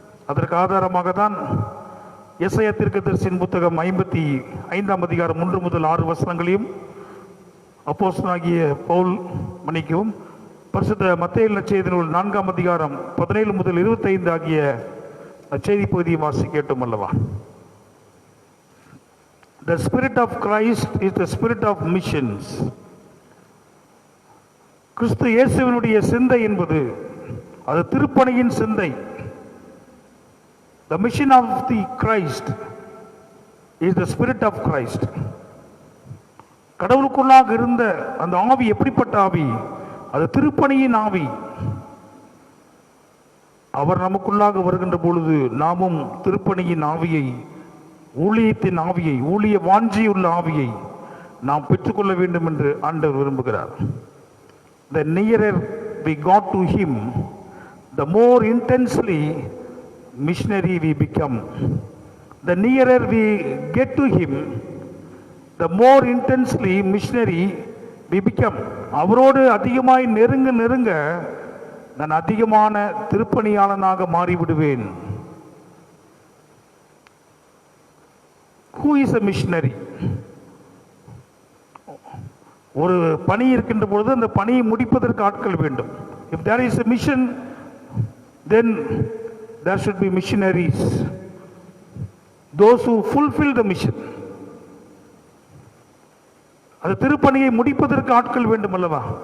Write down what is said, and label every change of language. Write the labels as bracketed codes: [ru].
[ta] அதற்கு ஆதாரமாக தான் எசையா தீர்க்கதரிசியின் புத்தகம் 55ஆம் அதிகாரம் 1 முதல் 6 வசனங்களையும், அப்போஸ்தலனாகிய பவுல் மன்னிக்கவும் பரிசுத்த மத்தேயு நற்செய்தி நூல் 4ஆம் அதிகாரம் 17 முதல் 25 ஆகிய நற்செய்தி பகுதியை வாசிக்கட்டும் அல்லவா? [en] The spirit of Christ is the spirit of missions. [ta] கிறிஸ்து இயேசுவினுடைய சிந்தை என்பது அது திருப்பணியின் சிந்தை. [en] The mission of the Christ is the spirit of Christ. [ta] கடவுளுக்குள்ளாக இருந்த அந்த ஆவி எப்படிப்பட்ட ஆவி? அது திருப்பணியின் ஆவி. அவர் நமக்குள்ளாக வருகின்ற பொழுது நாமும் திருப்பணியின் ஆவியை, ஊழியத்தின் ஆவியை, ஊழிய வாஞ்சியுள்ள ஆவியை நாம் பெற்றுக்கொள்ள வேண்டும் என்று ஆண்டவர் விரும்புகிறார். [en] The nearer we got to him, the more intensely missionary we become. The nearer we get to him, the more intensely missionary we become. [ta] அவரோடு அதிகமாய் நெருங்க நெருங்க நான் அதிகமான திருப்பணியாளனாக மாறிவிடுவேன். [en] Who is a missionary? [ta] ஒரு பணி இருக்கின்ற பொழுது அந்த பணியை முடிப்பதற்கு ஆட்கள் வேண்டும். [en] If there is a mission, then there should be missionaries, those who fulfill the mission. [ta] அந்த திருப்பணியை முடிப்பதற்கு ஆட்கள் வேண்டும் அல்லவா?